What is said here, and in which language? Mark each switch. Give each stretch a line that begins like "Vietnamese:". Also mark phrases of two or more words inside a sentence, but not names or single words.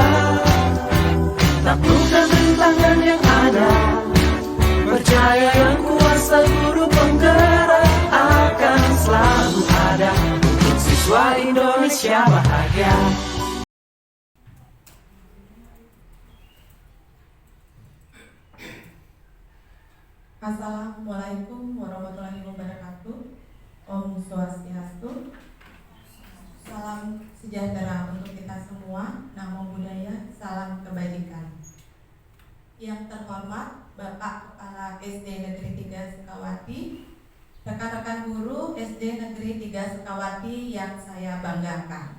Indonesian: Taklukkan rintangan yang ada, percaya yang kuasa guru penggerak akan selalu ada untuk siswa Indonesia bahagia.
Arabic: السلام عليكم ورحمة الله وبركاته.
Balinese: Om Swastiastu.
Indonesian: Salam sejahtera untuk kita semua.
Pali: Namo Buddhaya,
Indonesian: salam kebajikan. Yang terhormat Bapak Kepala SD Negeri 3 Sukawati, rekan-rekan guru SD Negeri 3 Sukawati yang saya banggakan.